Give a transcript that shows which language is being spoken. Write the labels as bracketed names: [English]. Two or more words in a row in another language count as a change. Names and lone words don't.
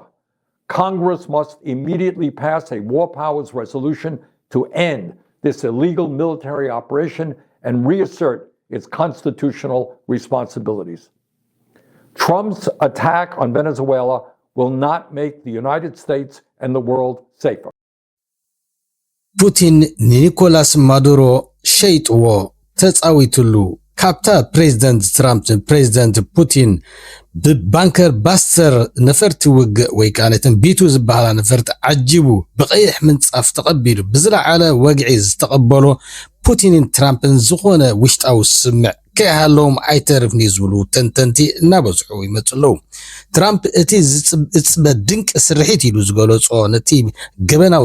[English] Congress must immediately pass a war powers resolution to end this illegal military operation and reassert its constitutional responsibilities. Trump's attack on Venezuela will not make the United States and the world safer. [Tigrinya] ፑቲን ንኒኮላስ ማዱሮ ሸይጥዎ ተጻዊቱሉ ካብታ ፕሬዝደንት ትራምፕ ፕሬዝደንት ፑቲን ብባንከር ባስተር ነፈርቲ ውግእ ወይ ካነትን ቢቱ ዝበሃላ ነፈርቲ ዓጂቡ ብቀይሕ ምንጻፍ ተቐቢሉ ብዝለዓለ ወግዒ ዝተቐበሎ ፑቲንን ትራምፕን ዝኾነ ውሽጣዊ ስምዕ ከይሃለዎም ኣይተርፍኒ ዝብሉ ተንተንቲ እናበዝሑ ይመጽለው። ትራምፕ እቲ ዝጽበ ድንቂ ስርሒት ኢሉ ዝገለጾ ነቲ ገበናዊ